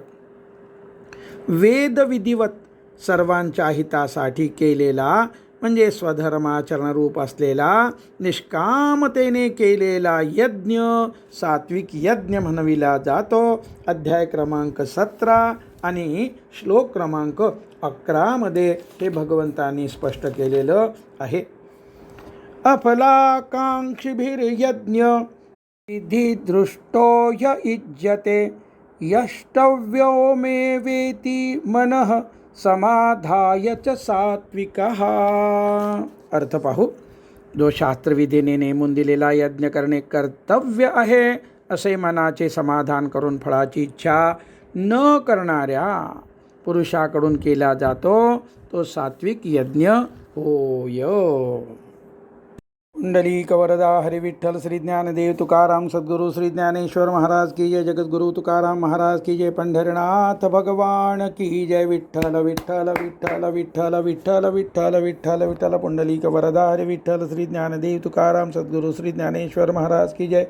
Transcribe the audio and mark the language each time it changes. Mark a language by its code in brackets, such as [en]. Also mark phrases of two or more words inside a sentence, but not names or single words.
[mr] वेद विधिवत सर्वांच्या हितासाठी केलेला म्हणजे स्वधर्माचरणरूप असलेला निष्कामतेने केलेला यज्ञ सात्विक यज्ञ म्हणविला जातो. अध्याय क्रमांक 17 आणि श्लोक क्रमांक 11 हे भगवंतांनी स्पष्ट केलेलं आहे. [sa] अफलाकांक्षिभिर्यज्ञ विधी दृष्टो य इज्यते यष्टव्यो मे वेति मनः समाधाय च सात्विकः. [mr] अर्थ पाहू. जो शास्त्रविधीने नेमून दिलेला यज्ञ करणे कर्तव्य आहे असे मनाचे समाधान करून फळाची इच्छा न करणाऱ्या पुरुषाकडून केला जातो तो सात्विक यज्ञ होय. पुंडलीक वरदा हरि विठ्ठल श्री ज्ञानदेव तुकाराम सद्गुरु श्री ज्ञानेश्वर महाराज की जय. जगद्गुरु तुकाराम महाराज की जय. पंढरीनाथ भगवान की जय. विठ्ठल विठ्ठल विठ्ठल विठ्ठल विठ्ठल विठ्ठल विठ्ठल विठ्ठल. पुंडलीक वरदा हरि विठ्ठल श्री ज्ञानदेव तुकाराम सद्गुरु श्री ज्ञानेश्वर महाराज की जय.